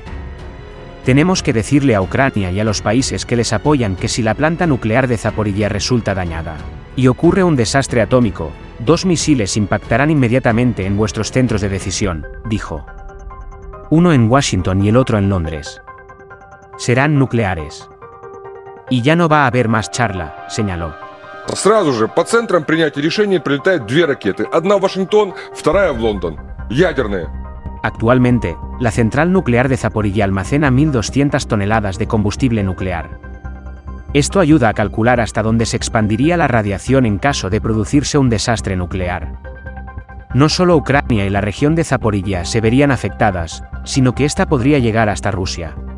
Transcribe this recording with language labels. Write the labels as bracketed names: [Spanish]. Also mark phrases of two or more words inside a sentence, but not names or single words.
[Spanish] Tenemos que decirle a Ucrania y a los países que les apoyan que si la planta nuclear de Zaporilla resulta dañada y ocurre un desastre atómico, 2 misiles impactarán inmediatamente en vuestros centros de decisión, dijo. Uno en Washington y el otro en Londres. Serán nucleares. Y ya no va a haber más charla, señaló. [Russian] Сразу же по центрам принятия решений прилетают 2 ракеты. Одна в Вашингтон, вторая в Лондон. Ядерные. [Spanish] Actualmente, la central nuclear de Zaporilla almacena 1.200 toneladas de combustible nuclear. Esto ayuda a calcular hasta dónde se expandiría la radiación en caso de producirse un desastre nuclear. No solo Ucrania y la región de Zaporilla se verían afectadas, sino que esta podría llegar hasta Rusia.